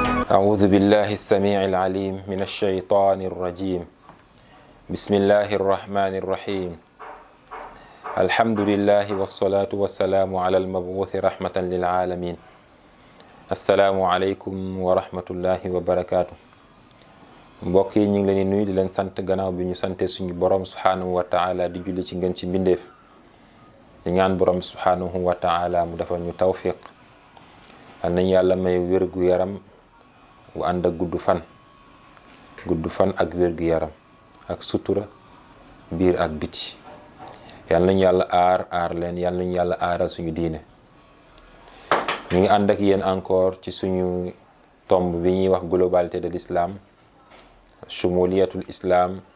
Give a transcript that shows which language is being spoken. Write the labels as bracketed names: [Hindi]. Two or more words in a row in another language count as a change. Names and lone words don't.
[Arabic] أعوذ بالله السميع العليم من الشيطان الرجيم بسم الله الرحمن الرحيم الحمد لله والصلاة والسلام على المبعوث رحمة للعالمين السلام عليكم ورحمة الله وبركاته [Wolof] mbokk yi ñu ngi leen di nuyu di leen sant gannaaw bi ñu sante suñu borom [Arabic] سبحانه وتعالى [Wolof] di julli ci ngeen ci mbindeef di ñaan borom [Arabic] سبحانه وتعالى [Wolof] mu defal ñu tawfiq al nañ yàlla may wérgu yaram bu ànd ak gudd fan ak wérgu yaram ak sutura biir ak biti yal nañu yàlla aar leen yal nañu yàlla aaral suñu diine ñu ngi ànd ak yéen encore ci suñu tomb bi ñuy wax [French] globalité de l'islam [Arabic] شمولية الإسلام